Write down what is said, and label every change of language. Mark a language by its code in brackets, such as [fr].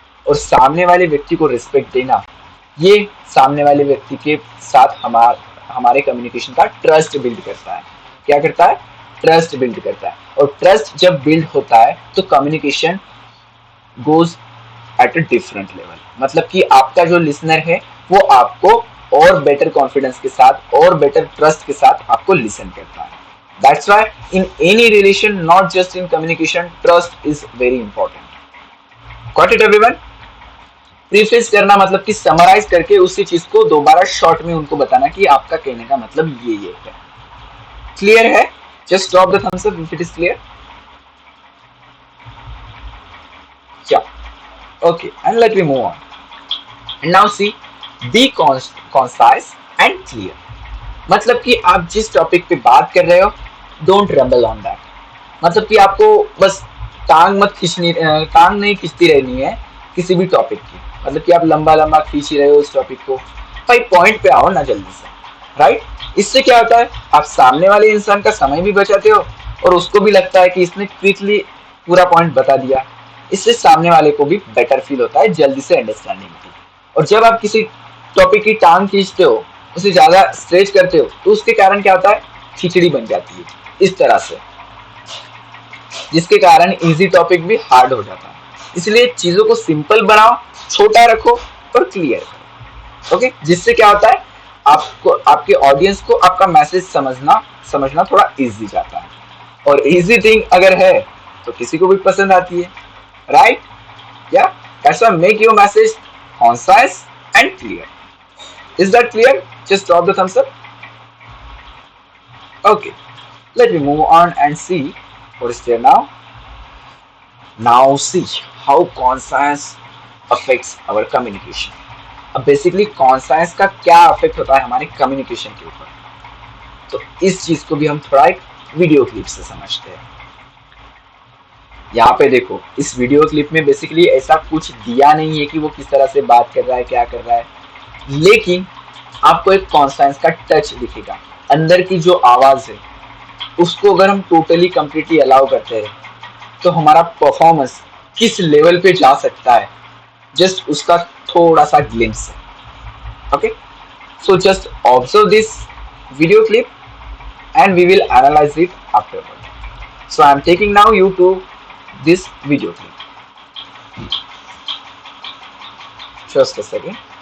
[hi] और सामने वाले व्यक्ति को रिस्पेक्ट देना, ये सामने वाले व्यक्ति के साथ हमारे कम्युनिकेशन का ट्रस्ट बिल्ड करता है. क्या करता है? ट्रस्ट बिल्ड करता है. और ट्रस्ट जब बिल्ड होता है तो communication [en] Goes at a different level. [hi] मतलब कि आपका जो लिसनर है वो आपको और बेटर कॉन्फिडेंस के साथ और बेटर ट्रस्ट के साथ आपको लिसन करता है. [en] That's why in any relation, not just in communication, trust is very important. Got it everyone? [hi] Preface करना मतलब कि समराइज करके उसी चीज को दोबारा शॉर्ट में उनको बताना कि आपका कहने का मतलब ये है. क्लियर है? [en] Just drop the thumbs up if it is clear. Yeah. Okay, and let me move on. And now see, be concise and clear. [hi] मतलब कि आप जिस टॉपिक पे बात कर रहे हो, [en] Don't ramble on that. [hi] मतलब कि आपको बस टांग नहीं खींचती रहनी है किसी भी टॉपिक की. मतलब कि आप लंबा लंबा खींच रहे हो उस टॉपिक को, भाई पॉइंट पे आओ ना जल्दी से, राइट? इससे क्या होता है, आप सामने वाले इंसान का समय भी बचाते हो और उसको भी लगता है कि इसने क्विकली पूरा पॉइंट बता दिया. इससे सामने वाले को भी बेटर फील होता है जल्दी से अंडरस्टैंडिंग की. और जब आप किसी टॉपिक की टांग खींचते हो, उसे ज्यादा स्ट्रेच करते हो, तो उसके कारण क्या होता है, खिचड़ी बन जाती है इस तरह से, जिसके कारण इजी टॉपिक भी हार्ड हो जाता है. इसलिए चीजों को सिंपल बनाओ, छोटा रखो और क्लियर करो. ओके, जिससे क्या होता है, आपको आपके ऑडियंस को आपका मैसेज समझना थोड़ा इजी जाता है. और इजी थिंग अगर है तो किसी को भी पसंद आती है, right? [en] Yeah, that's why make your message concise and clear. Is that clear? Just drop the thumbs up. Okay, let me move on and see what is there now. Now see how concise affects our communication. [hi] अब basically conscience का क्या affect होता है हमारे communication के ऊपर, तो इस चीज को भी हम थोड़ा एक वीडियो क्लिप से समझते हैं. यहाँ पे देखो, इस वीडियो क्लिप में बेसिकली ऐसा कुछ दिया नहीं है कि वो किस तरह से बात कर रहा है, क्या कर रहा है, लेकिन आपको एक कॉन्साइंस का टच दिखेगा. अंदर की जो आवाज है उसको अगर हम टोटली कंप्लीटली अलाउ करते हैं तो हमारा परफॉर्मेंस किस लेवल पे जा सकता है, जस्ट उसका थोड़ा सा ग्लिम्स है. [en] Okay, so just observe this video clip and we will analyze it afterward. So I am taking now you to this video clip. Just a second.